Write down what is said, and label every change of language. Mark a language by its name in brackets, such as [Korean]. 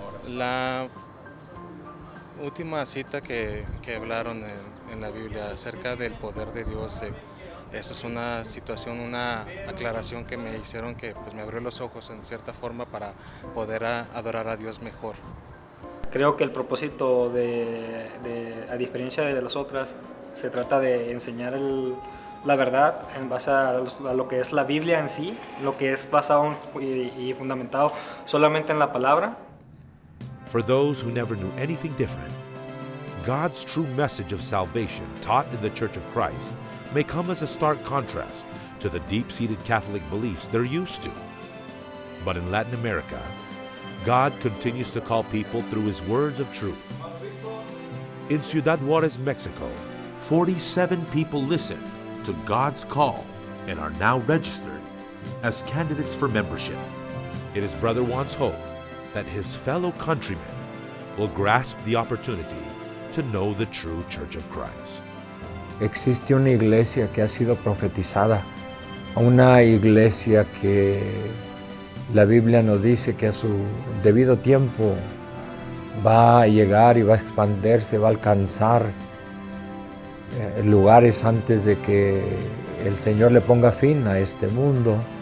[Spanish] La última cita que hablaron en la Biblia acerca del poder de Dios, esa es una situación, una aclaración que me hicieron que pues, me abrió los ojos en cierta forma para poder adorar a Dios mejor. Creo que el propósito a diferencia de las otras, se trata de enseñar la verdad en base a lo que es la Biblia en sí, lo que es basado y fundamentado solamente en la palabra. [English] For those who never knew anything different, God's true message of salvation taught in the Church of Christ may come as a stark contrast to the deep-seated Catholic beliefs they're used to. But in Latin America, God continues to call people through His words of truth. In Ciudad Juárez, Mexico, 47 people listened to God's call and are now registered as candidates for membership. It is Brother Juan's hope that his fellow countrymen will grasp the opportunity to know the true Church of Christ. [Spanish] Existe una iglesia que ha sido profetizada, una iglesia que la Biblia nos dice que a su debido tiempo va a llegar y va a expandirse, va a alcanzar lugares antes de que el Señor le ponga fin a este mundo.